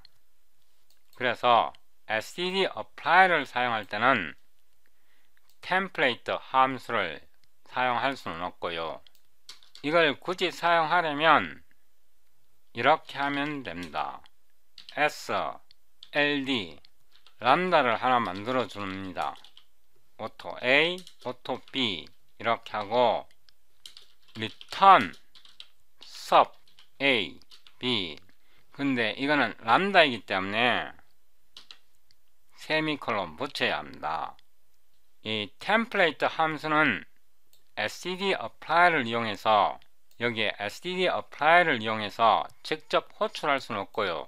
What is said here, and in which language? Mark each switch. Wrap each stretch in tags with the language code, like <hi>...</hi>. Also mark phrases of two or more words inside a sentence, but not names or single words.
<ko>그래서</ko> <en>std apply</en> <ko>를 사용할 때는 템플레이트 함수를 사용할 수는 없고요. 이걸 굳이 사용하려면 이렇게 하면 됩니다. s, ld 람다를 하나 만들어 줍니다.</ko> <en>auto a, auto b</en> <ko>이렇게 하고</ko> <en>return sub a,</en> <ko>b 근데 이거는 람다이기 때문에 세미콜론 붙여야 합니다. 이 템플레이트 함수는</ko> <en>std apply</en> <ko>를 이용해서 여기에</ko> <en>std apply</en> <ko>를 이용해서 직접 호출할 수는 없고요.</ko>